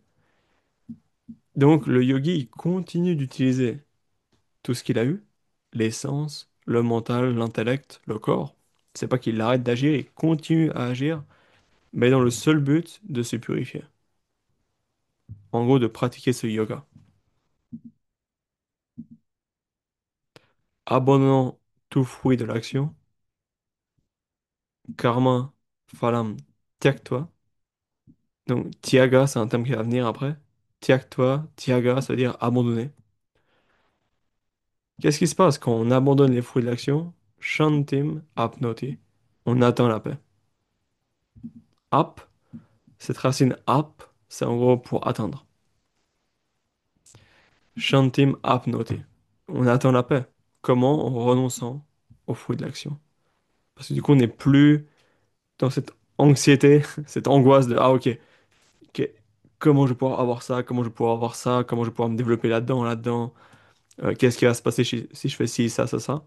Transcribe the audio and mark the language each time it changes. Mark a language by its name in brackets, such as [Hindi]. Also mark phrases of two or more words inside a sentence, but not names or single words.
[French] Donc le yogi il continue d'utiliser tout ce qu'il a eu, les sens, le mental, l'intellect, le corps. C'est pas qu'il arrête d'agir, il continue à agir, mais dans le seul but de se purifier. En gros, de pratiquer ce yoga. Abandonnant tout fruit de l'action, [Sanskrit] कर्म, फलं, त्यक्त्वा. [French] Donc, tyaga, c'est un terme qui va venir après. [Sanskrit] त्यक्त्वा, त्याग, [French] ça veut dire abandonner. Qu'est-ce qui se passe quand on abandonne les fruits de l'action? [Sanskrit] शान्तिम् आप्नोति. [French] On atteint la paix. Ap, cette racine ap, c'est en gros pour atteindre. [Sanskrit] शान्तिम् आप्नोति. [French] On atteint la paix. Comment? En renonçant aux fruits de l'action. Parce que du coup, on n'est plus dans cette anxiété, cette angoisse de ah ok, ok, comment je vais pouvoir avoir ça, comment je vais pouvoir avoir ça, comment je vais pouvoir me développer là-dedans, là-dedans, qu'est-ce qui va se passer si je fais ci, ça, ça, ça.